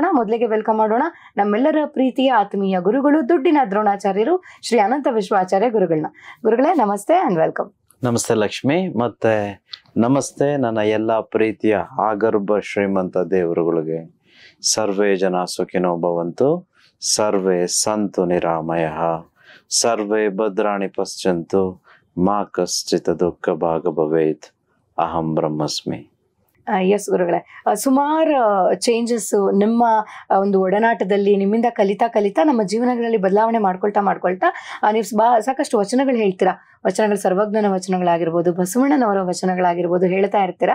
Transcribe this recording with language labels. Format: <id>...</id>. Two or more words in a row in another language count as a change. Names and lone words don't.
<kn>ಮೊದಲಿಗೆ ವೆಲ್ಕಮ್ ಮಾಡೋಣ ನಮ್ಮೆಲ್ಲರ ಪ್ರೀತಿಯ ಆತ್ಮೀಯ ಗುರುಗಳು, ದುಡ್ಡಿನ ದ್ರೋಣಾಚಾರ್ಯರು, ಶ್ರೀ ಅನಂತ ವಿಶ್ವಾಚಾರ್ಯ ಗುರುಗಳನ್ನ. ಗುರುಗಳೇ ನಮಸ್ತೆ</kn> <en>and welcome.</en> <kn>ನಮಸ್ತೆ ಲಕ್ಷ್ಮಿ, ಮತ್ತೆ ನಮಸ್ತೆ ನನ್ನ ಎಲ್ಲ ಪ್ರೀತಿಯ ಆಗರ್ಭ ಶ್ರೀಮಂತ ದೇವರುಗಳಿಗೆ.</kn> <sa>ಸರ್ವೇ ಜನ ಸುಖಿನೋ ಭವಂತು, ಸರ್ವೇ ಸಂತು ನಿರಾಮಯಃ, ಸರ್ವೇ ಭದ್ರಾಣಿ ಪಶ್ಯಂತು, ಮಾ ಕಶ್ಚಿತ್ ದುಃಖ ಭಾಗ ಭವೇತ್, ಅಹಂ ಬ್ರಹ್ಮಸ್ಮಿ.</sa> <kn>ಎಸ್ ಗುರುಗಳೇ, ಸುಮಾರು ಚೇಂಜಸ್ ನಿಮ್ಮ ಒಂದು ಒಡನಾಟದಲ್ಲಿ ನಿಮ್ಮಿಂದ ಕಲಿತಾ ನಮ್ಮ ಜೀವನಗಳಲ್ಲಿ ಬದಲಾವಣೆ ಮಾಡ್ಕೊಳ್ತಾ ನೀವು ಸಾಕಷ್ಟು ವಚನಗಳು ಹೇಳ್ತೀರಾ. ವಚನಗಳು ಸರ್ವಜ್ಞನ ವಚನಗಳಾಗಿರ್ಬೋದು, ಬಸವಣ್ಣನವರ ವಚನಗಳಾಗಿರ್ಬೋದು ಹೇಳ್ತಾ ಇರ್ತೀರಾ.</kn>